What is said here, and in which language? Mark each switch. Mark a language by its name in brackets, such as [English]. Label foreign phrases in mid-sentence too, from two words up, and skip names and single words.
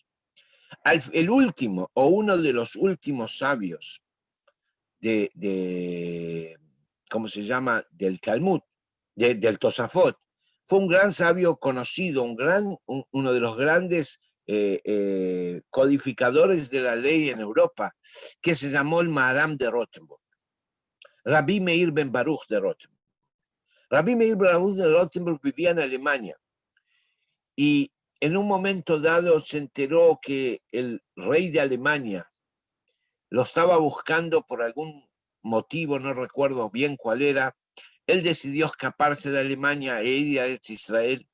[Spanish] El último o uno de los últimos sabios ¿cómo se llama? Del Talmud, del Tosafot, fue un gran sabio conocido, uno de los grandes codificadores de la ley en Europa, que se llamó el Maharam de Rothenburg, Rabbi Meir ben Baruch de Rothenburg. Rabbi Meir ben Baruch de Rothenburg vivía en Alemania y en un momento dado se enteró que el rey de Alemania lo estaba buscando por algún motivo, no recuerdo bien cuál era. Él decidió escaparse de Alemania e ir a Israel.